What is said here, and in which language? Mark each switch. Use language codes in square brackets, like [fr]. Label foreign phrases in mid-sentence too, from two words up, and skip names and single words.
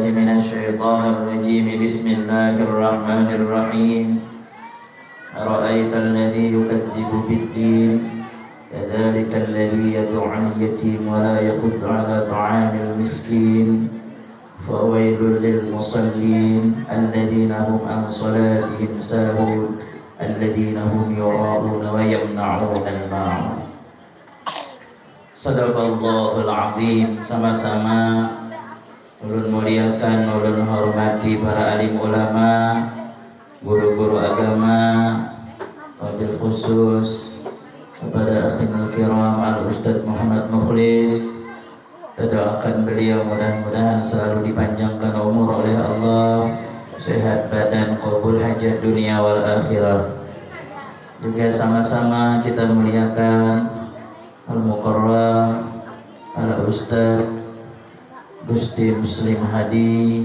[ar] من الشيطان الرجيم بسم الله الرحمن الرحيم أرأيت الذي يكذب بالدين فذلك الذي يدعو اليتيم ولا يحض على طعام المسكين فويل للمصلين الذين هم عن صلاتهم ساهون الذين هم يراءون ويمنعون الماعون. صدق الله العظيم. [bjn] Sama-sama ulun muliakan, ulun hormati para alim ulama, guru-guru agama, [ar] وبالخصوص [bjn] kepada [ar] آخر الكرام الأستاذ [bjn] Muhammad Mukhlis. Kita doakan beliau mudah-mudahan selalu dipanjangkan umur oleh Allah, sehat badan, qabul hajat [ar] الدنيا والآخرة. [bjn] Juga sama-sama kita muliakan [ar] المكرم الأستاذ [bjn] Gusti Muslim Hadi.